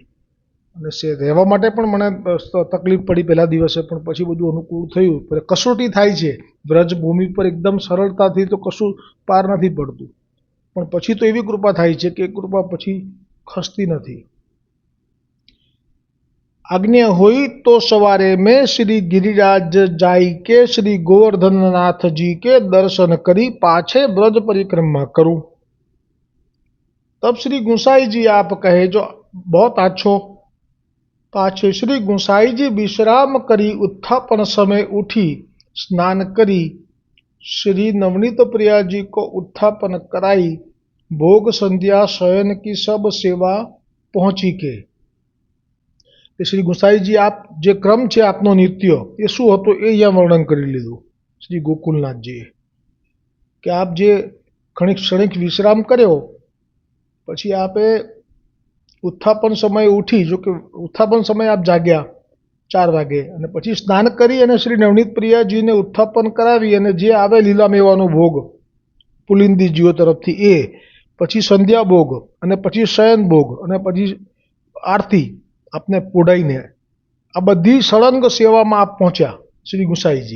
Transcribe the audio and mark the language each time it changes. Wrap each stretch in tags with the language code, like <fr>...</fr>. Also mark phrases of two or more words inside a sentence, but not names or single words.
<gu>અને રહેવા માટે પણ મને તકલીફ પડી પહેલા દિવસે, પણ પછી બધું અનુકૂળ થયું. કસોટી થાય છે વ્રજભૂમિ પર, એકદમ સરળતાથી તો કશું પાર નથી પડતું, પણ પછી તો એવી કૃપા થાય છે કે કૃપા પછી ખસતી નથી. આજ્ઞા હોય તો સવારે મેં શ્રી</gu> <hi>गिरिराज जाई के श्री गोवर्धननाथ जी के दर्शन करी पाछे ब्रज परिक्रमा करूं. तब श्री गुसाई जी आप कहे जो बहुत अच्छो. पाछे श्री गुसाई जी विश्राम करी उत्थापन समय उठी स्नान करी श्री नवनीत प्रिया जी को उत्थापन कराई भोग संध्या शयन की सब सेवा पहुंची के.</hi> <gu>શ્રી ગુસાઈજી આપ જે ક્રમ છે આપનો નિત્ય એ શું હતો એ અહીંયા વર્ણન કરી લીધું શ્રી ગોકુલનાથજીએ, કે આપ જે ક્ષણિક વિશ્રામ કર્યો, પછી આપે ઉત્થાપન સમયે ઉઠી, જો કે ઉત્થાપન સમયે આપ જાગ્યા 4 વાગે, અને પછી સ્નાન કરી અને શ્રી નવનીત પ્રિયાજીને ઉત્થાપન કરાવી અને જે આવે લીલા મેવાનો ભોગ પુલિંદીજીઓ તરફથી એ, પછી સંધ્યા ભોગ, અને પછી શયન ભોગ, અને પછી આરતી આપને પોડાઈને આ બધી સળંગ સેવામાં આપ પહોંચ્યા શ્રી ગુસાઈજી.</gu>